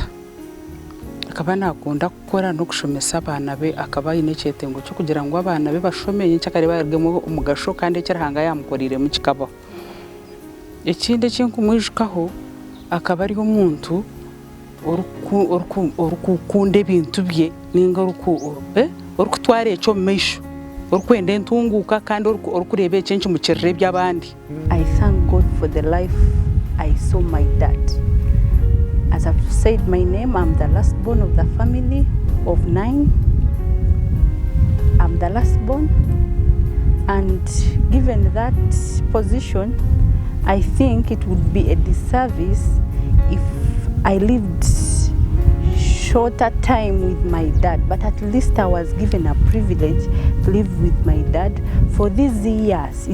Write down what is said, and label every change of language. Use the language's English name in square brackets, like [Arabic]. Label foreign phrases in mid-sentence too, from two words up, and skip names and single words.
[Nyankole] Akaba nakunda kukora n'okushomesa abaana be, akaba ayine ekyetengo ky'okugira ngu abaana be bashome nkyakare barugemu omugasho kandi eki Ruhanga yamukoriremu kikabaho. Ekindi ekinkumwijukaho akaba ari omuntu orukukunda ebintu bye ninga orukutwara ekyo mu maisho orukwenda entunguuka kandi orukureeba ekyo mukirire by'abandi. [English] I thank God for the life I saw my dad. As I've said my name, I'm the last born of the family of 9. I'm the last born, and given that position, I think it would be a disservice if I lived shorter time with my dad, but at least I was given a privilege to live with my dad for these years.